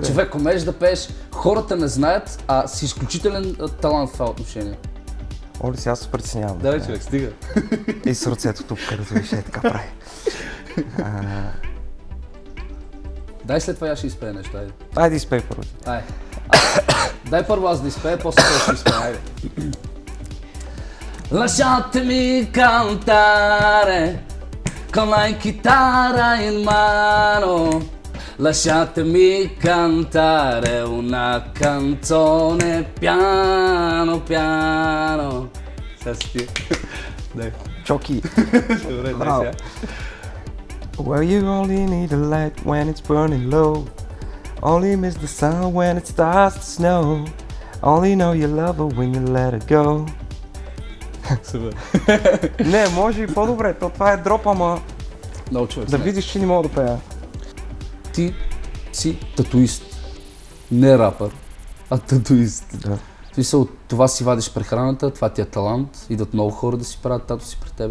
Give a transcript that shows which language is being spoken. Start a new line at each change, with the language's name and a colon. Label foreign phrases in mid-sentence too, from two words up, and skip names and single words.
Bulgarian: Човек, умееш да пееш, хората не знаят, а си изключителен талант в това отношение. Оли, сега се притеснявам. Да, човек, стига. И сърцето тук, където виж, така прави. Дай след това я ще изпее нещо, айде. Айде изпей първо. Дай първо аз да изпея, после той ще изпее, айде.
Italian: Lasciatemi cantare con la chitarra in mano. Lasciatemi cantare una canzone piano piano.
Bulgarian: Сега си ти. Дай. Чоки. Добре, дай сега.
English: Well, you only need a light when it's burning low. Only miss the sun when it starts to snow. Only know you love her when you let her go.
Bulgarian: Не, може и по-добре, това е дроп, ама да видиш, че не мога да пея. Ти си татуист, не рапър, а татуист. Да. Това си вадиш прехраната, това ти е талант, идват много хора да си правят тату си при тебе.